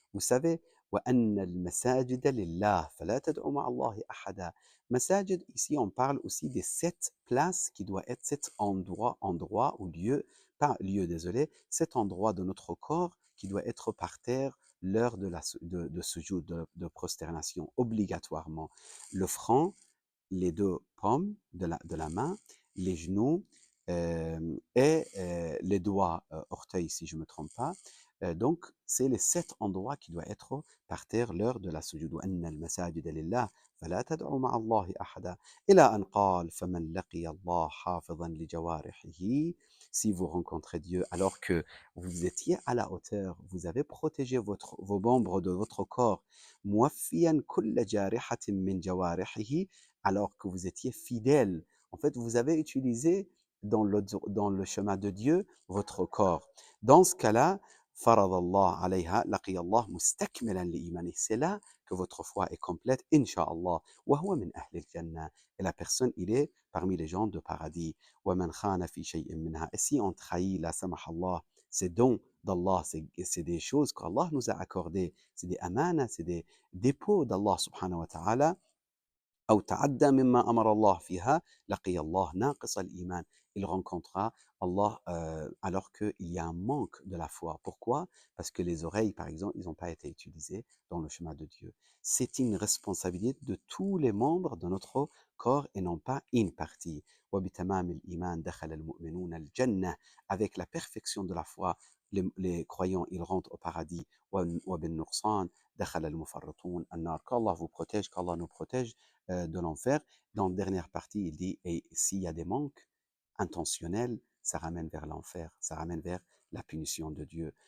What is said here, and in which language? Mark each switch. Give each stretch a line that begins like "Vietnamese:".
French: Vous savez,
Arabic: وأن المساجد لله فلا تدعوا مع الله أحدا.
French: Masajid, ici, on parle aussi des 7 places qui doivent être 7 endroits ou lieux, pas lieu, désolé, 7 endroits de notre corps qui doivent être par terre l'heure de ce jour de prosternation, obligatoirement. Le front, les 2 paumes de la main, les genoux et les doigts, orteils, si je ne me trompe pas. Donc, c'est les 7 endroits qui doivent être par terre l'heure de la sujoud.
Arabic: وأن المساجد لله فلا تدعوا مع الله أحدا إلى أن قال فمن لقي الله حافظا لجوارحه.
French: Si vous rencontrez Dieu alors que vous étiez à la hauteur, vous avez protégé vos membres de votre corps,
Arabic: موفيا كل جارحة من جوارحه,
French: alors que vous étiez fidèle. En fait, vous avez utilisé dans le chemin de Dieu votre corps. Dans ce cas-là,
Arabic: فرض الله عليها لقي الله مستكملا لإيمانه.
French: C'est là que votre foi est complète, Inch'Allah.
Arabic: وهو من أهل الجنة.
French: Et la personne, il est parmi les gens de paradis.
Arabic: ومن خان في شيء منها.
French: Et si on trahit, la
Arabic: سمح الله,
French: ces dons d'Allah, c'est des choses qu'Allah nous a accordées, c'est des amanas, c'est des dépôts d'Allah subhanahu wa ta'ala.
Arabic: أو تعدى مما أمر الله فيها لقي الله ناقص الإيمان.
French: Il rencontrera Allah alors qu'il y a un manque de la foi. Pourquoi? Parce que les oreilles, par exemple, ils n'ont pas été utilisées dans le chemin de Dieu. C'est une responsabilité de tous les membres de notre corps et non pas une partie.
Arabic: وبتمام الإيمان دخل المؤمنون الجنة.
French: Avec la perfection de la foi, les croyants, ils rentrent au paradis.
Arabic: وبالنقصان دخل المفرطون النار.
French: Qu'Allah vous protège, qu'Allah nous protège de l'enfer. Dans la dernière partie, il dit, et s'il y a des manques intentionnels, ça ramène vers l'enfer, ça ramène vers la punition de Dieu.